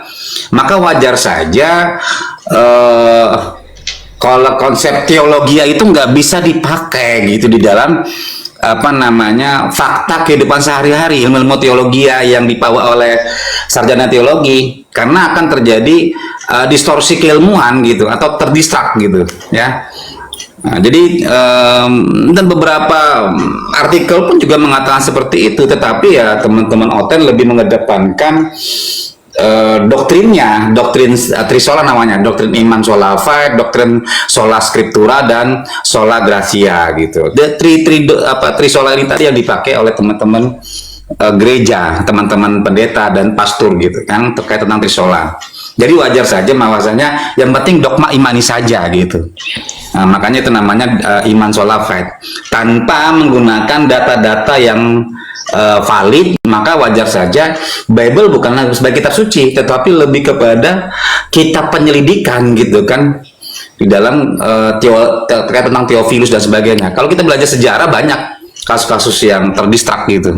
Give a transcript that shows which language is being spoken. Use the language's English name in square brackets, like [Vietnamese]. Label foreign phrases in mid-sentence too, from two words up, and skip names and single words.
[Indonesian] Maka wajar saja kalau konsep teologi itu nggak bisa dipakai gitu di dalam fakta kehidupan sehari-hari, ilmu teologi yang dibawa oleh sarjana teologi, karena akan terjadi distorsi keilmuan gitu atau terdistrak gitu ya. Nah, jadi dan beberapa artikel pun juga mengatakan seperti itu, tetapi ya teman-teman Oten lebih mengedepankan doktrin Trisola namanya, doktrin iman [Latin] sola fide, [Indonesian] doktrin [Latin] sola scriptura, [Indonesian] dan [Latin] sola gratia [Indonesian] gitu. Trisola ini tadi yang dipakai oleh teman-teman gereja, teman-teman pendeta dan pastor gitu kan, terkait tentang Trisola. Jadi wajar saja bahwasanya yang penting dogma imani saja gitu. Nah, makanya itu namanya iman [Latin] sola fide, [Indonesian] tanpa menggunakan data-data yang valid. Maka wajar saja Bible bukanlah sebagai kitab suci, tetapi lebih kepada kitab penyelidikan gitu kan, di dalam terkait tentang Theophilus dan sebagainya. Kalau kita belajar sejarah, banyak kasus-kasus yang terdistrak gitu.